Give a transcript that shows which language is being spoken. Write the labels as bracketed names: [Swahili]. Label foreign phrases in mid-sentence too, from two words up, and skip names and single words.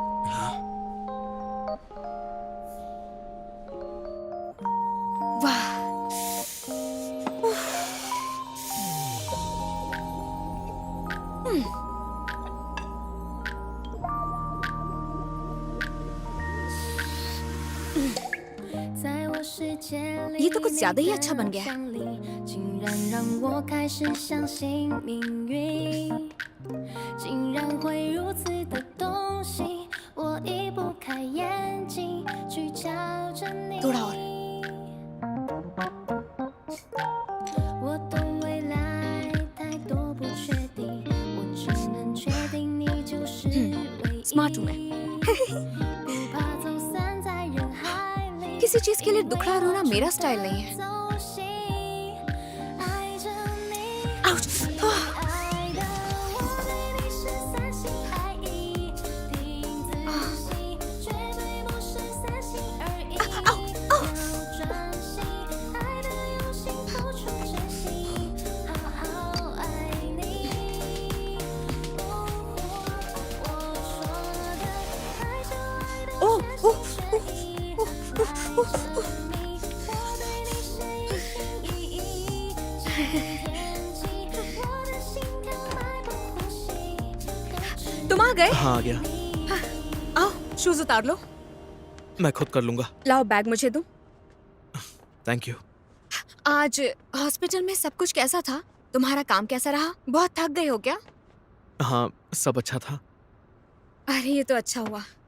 [Hindi] वाह, ये तो कुछ ज्यादा ही अच्छा बन गया है। [Chinese] 竟然让我开始相信命运，竟然会如此的动心，我移不开眼睛去瞧着你。 [Hindi] थोड़ा और। [Chinese] 我懂未来太多不确定，我只能确定你就是唯一。 [Hindi] स्मार्ट हूँ मैं। [Chinese] 不怕走散在人海里。 [Hindi] किसी चीज के लिए दुखड़ा रोना मेरा स्टाइल नहीं है। [Chinese] 走心，爱着你。 आउच! 爱的我对你是三心二意，听仔细，绝对不是三心二意。要专心，爱的用心，付出真心，好好爱你。我说的爱就爱的全心全意，爱着你，我对你是一心一意。天气，我的心跳脉搏呼吸。 [Hindi] तुम आ गए? हाँ, आ गया। आओ शूज उतार लो। मैं खुद कर लूंगा। लाओ बैग मुझे दो। [English] thank you. [Hindi] आज हॉस्पिटल में सब कुछ कैसा था? तुम्हारा काम कैसा रहा? बहुत थक गए हो क्या? हाँ, सब अच्छा था। अरे ये तो अच्छा हुआ।